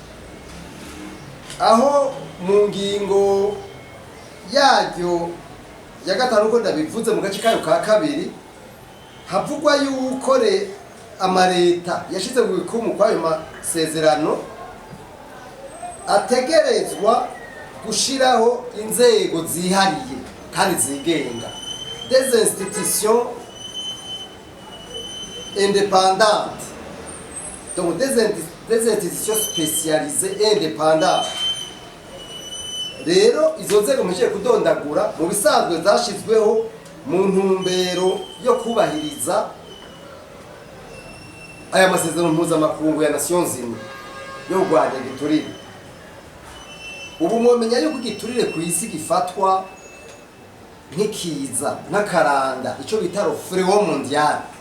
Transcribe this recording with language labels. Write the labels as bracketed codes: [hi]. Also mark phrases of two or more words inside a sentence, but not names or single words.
[rn] aho mu ngingo yaryo ya 5 uko ndabivuze mu gace kayo ka kabiri havugwa yuko amareta yashize ku gikumu kwayo masezerano ategerezwa gushiraho inzego zihariye kandi zigenga, [fr] des institutions indépendantes, donc des institutions spécialisées et indépendantes. [rn] Rero izo nzego muje kudondagura mu bisanzwe zashizweho mu ntumbero yo kubahiriza aya masezerano mpuzamakungu ya Nations Unies yo kurwanya igiturire. Ubu mwomenya yuko igiturire ku isi gifatwa nk'ikiza, nk'akaranda, ico bita [fr] fléau mondial.